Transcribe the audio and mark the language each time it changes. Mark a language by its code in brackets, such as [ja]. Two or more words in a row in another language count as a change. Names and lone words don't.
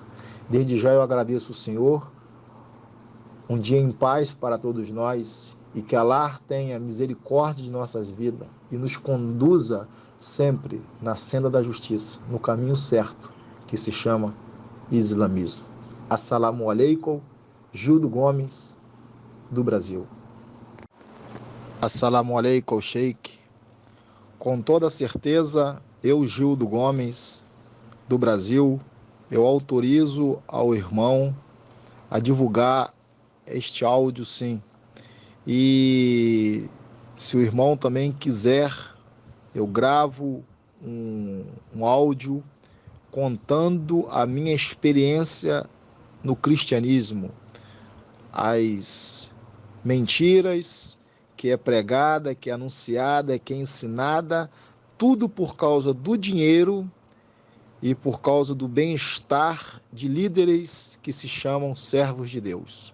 [pt] Desde já eu agradeço o Senhor. Um dia em paz para todos nós e que Allah tenha misericórdia de nossas vidas e nos conduza sempre na senda da justiça, no caminho certo, que se chama islamismo. [ar] السلام عليكم, [pt] Gildo Gomes, do Brasil. [ar] السلام عليكم، شيخ. [pt] Com toda certeza, eu, Gildo Gomes, do Brasil, eu autorizo ao irmão a divulgar este áudio, sim. E se o irmão também quiser, eu gravo um áudio contando a minha experiência no cristianismo, as mentiras que é pregada, que é anunciada, que é ensinada, tudo por causa do dinheiro e por causa do bem-estar de líderes que se chamam servos de Deus.